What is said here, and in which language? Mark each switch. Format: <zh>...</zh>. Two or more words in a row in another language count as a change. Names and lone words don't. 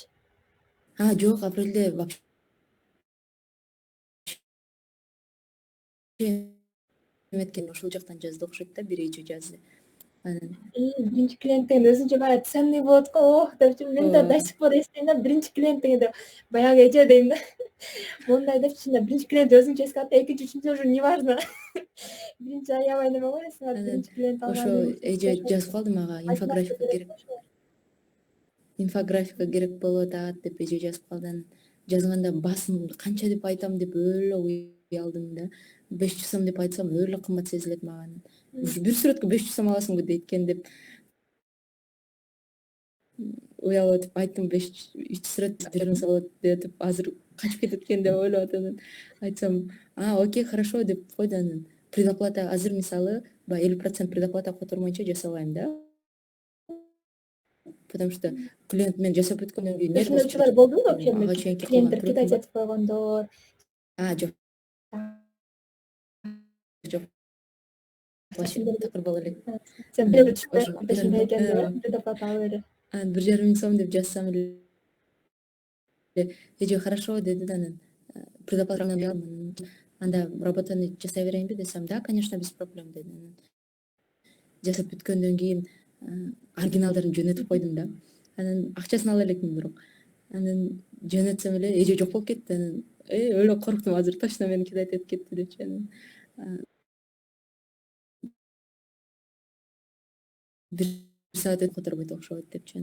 <ky>Жок, апрелде вообще эметкен ошол жактан жазды окшойт да, бир эже жазды. Анан Биринчи клиентиңди өзүнчө баягы ценный болот го, ох депчи. Мен да до ооба,</ky> <ru>сих пор</ru> <ky>эстейм да биринчи клиентиң деп. Баягы эже дейм да. Мондай депчи да биринчи клиент өзүңчө эске алат, экинчи, үчүнчү</ky> <ru>уже не важно.</ru> <ky>Биринчи аябай неме го эсиңе алып анан биринчи клиент ошо алгандын эже жазып калды мага, инфографика керек болуп атат деп эже жазып калды. Анан жазганда басым канча деп айтам деп өлө уялдым да. 500 сом деп айтсам өлө кымбат сезилет мага. Анан ушу бир сүрөткө 500 сом аласыңбы дейт экен деп уялып атып айттым, 3 сүрөт 1,5 сом болот деп атып, азыр качып кетет экен деп ойлоп атып анан айтсам,</ky> <ru>окей, хорошо</ru> <ky>деп койду. Анан предоплата азыр мисалы баягы 50% предоплата котормойчу жасабайм да. Потому что клиент мен жасап бүткөндөн кийин ошондойчулар болдубу вообще? ага чейинки кылган Клиенттер кидать төрөтүм бар. этип койгондор. Жок, жок, вообще Акчасын такыр боло элек. сен бирөө түшпөй Ошо купешиңде экен деп предоплата алып эле. анан 1,5 миң сом деп жазсам эле эже хорошо деди да. Анан предоплата анда работаны жасай берейинби десем, да,</ky> <ru>конечно, без проблем деди.</ru> <ky>Анан жасап бүткөндөн кийин оригиналдарын жөнөтүп койдум да. Анан акчасын ала элекмин бирок. Анан жөнөтсөм эле эже жок болуп кетти. Анан өлө корктум, азыр точно мени кидать этип кетти депчи. Анан бир саат которбойт окшобойт депчи.</ky>